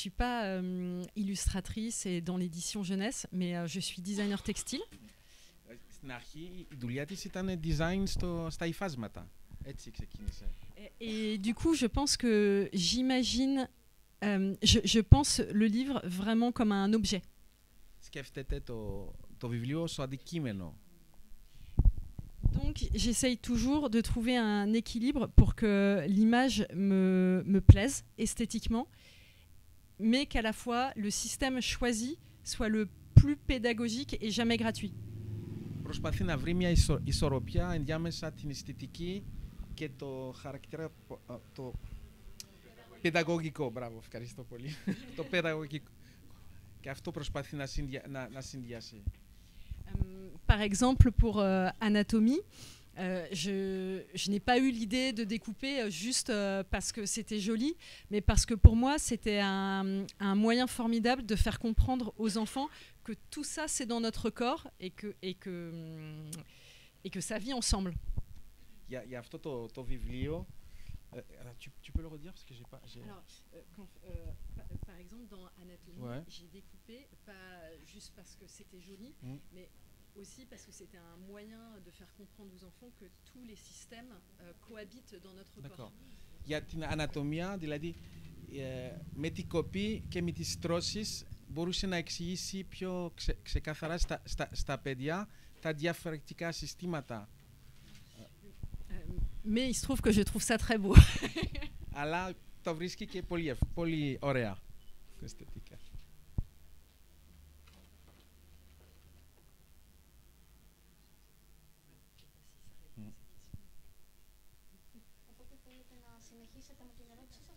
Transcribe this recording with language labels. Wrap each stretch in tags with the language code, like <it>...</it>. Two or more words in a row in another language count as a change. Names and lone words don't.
<fr>suis pas illustratrice et dans l'édition jeunesse, mais je suis designer textile.</fr> <el>Στην αρχή η δουλειά της ήταν design στα υφάσματα. Έτσι ξεκίνησε.</el> <fr>Et du coup, je pense que j'imagine Je pense le livre vraiment comme un objet.</fr> <el>Σκέφτεται το βιβλίο ως αντικείμενο.</el> <fr>Donc j'essaye toujours de trouver un équilibre pour que l'image me plaise esthétiquement, mais qu'à la fois le système choisi soit le plus pédagogique et jamais gratuit.</fr> <el>Προσπαθεί να βρει μια ισορροπία ενδιάμεσα την αισθητική και το χαρακτήρα το παιδαγωγικό. Μπράβο, ευχαριστώ πολύ. Το παιδαγωγικό. Και αυτό προσπαθεί να συνδυάσει.</el> <fr>Par exemple, pour Anatomie, je n'ai pas eu l'idée de découper juste parce que c'était joli, mais parce que pour moi, c'était un moyen formidable de faire comprendre aux enfants que tout ça, c'est dans notre corps et que ça vit ensemble.</fr> <el>Για αυτό το βιβλίο,</el> <fr>tu peux le redire parce que j'ai pas. Alors, par exemple, dans Anatomie, ouais. j'ai découpé pas juste parce que c'était joli, mais aussi parce que c'était un moyen de faire comprendre aux enfants que tous les systèmes cohabitent dans notre corps.</fr> <el>Για την ανατομία, δηλαδή με την κοπή και με τις στρώσεις μπορούσε να εξηγήσει πιο ξεκαθαρά στα παιδιά τα διαφορετικά συστήματα.</el> <fr>Mais il se trouve que je trouve ça très beau.</fr> <el>Αλλά το βρίσκει και πολύ ωραία. Αισθητικά. Οπότε θέλετε να συνεχίσετε με την ερώτηση σας.</el>